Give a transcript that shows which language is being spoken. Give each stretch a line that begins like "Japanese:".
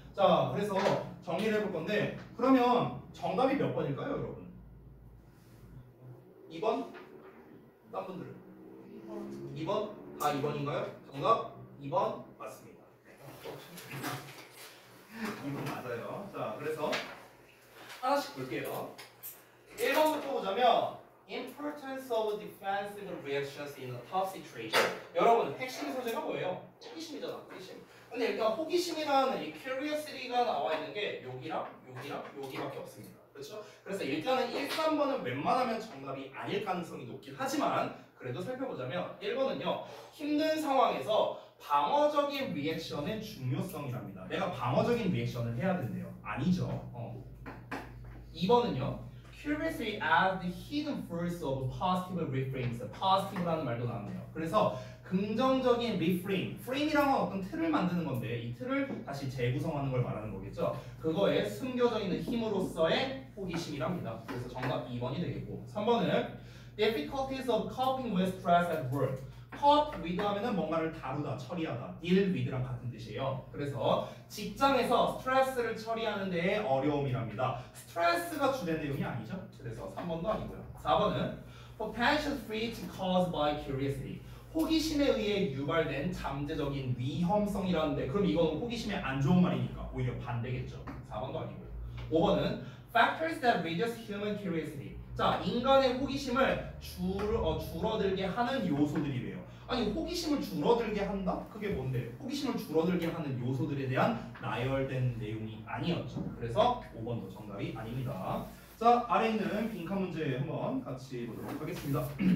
Korean: 자, 그래서 정리를 해볼 건데 그러면 정답이 몇 번일까요, 여러분? 2번? 딴 분들은? 2번? 다 2번인가요? 정답 2번 맞습니다. 2번 맞아요. 자, 그래서 하나씩 볼게요. 1번부터 보자면
English: Importance of defensive reactions in a tough situation.
Korean: 여러분, 핵심 소재가 뭐예요? 호기심이잖아, 호기심. 근데 일단 호기심이라는 이 curiosity가 나와 있는 게 여기랑 여기밖에 없습니다. 그렇죠? 그래서 일단은 1, 3번은 웬만하면 정답이 아닐 가능성이 높긴 하지만 그래도 살펴보자면 1번은요. 힘든 상황에서 방어적인 리액션의 중요성이랍니다. 내가 방어적인 리액션을 해야 된대요. 아니죠. 2번은요.
English: Curiously as the hidden force of positive reframes. positive라는
Korean: 말도 나왔네요. 그래서 긍정적인 reframe, frame이란 건 어떤 틀을 만드는 건데 이 틀을 다시 재구성하는 걸 말하는 거겠죠. 그거에 숨겨져 있는 힘으로써의 호기심이랍니다. 그래서 정답 2번이 되겠고 3번은
English: difficulties of coping with stress at work.
Korean: cope with 하면은 뭔가를 다루다, 처리하다,
English: deal with
Korean: 랑 같은 뜻이에요. 그래서 직장에서 스트레스를 처리하는 데에 어려움이랍니다. 스트레스가 주된 내용이 아니죠. 그래서 3번도 아니고요. 4번은
English: potential threat caused by curiosity.
Korean: 호기심에 의해 유발된 잠재적인 위험성이라는데 그럼 이거는 호기심에 안 좋은 말이니까 오히려 반대겠죠. 4번도 아니고요. 5번은
English: factors that reduce human curiosity.
Korean: 자, 인간의 호기심을 줄어들게 하는 요소들이래요. 아니 호기심을 줄어들게 한다? 그게 뭔데? 호기심을 줄어들게 하는 요소들에 대한 나열된 내용이 아니었죠. 그래서 5번도 정답이 아닙니다. 자, 아래 있는 빈칸 문제 한번 같이 보도록 하겠습니다.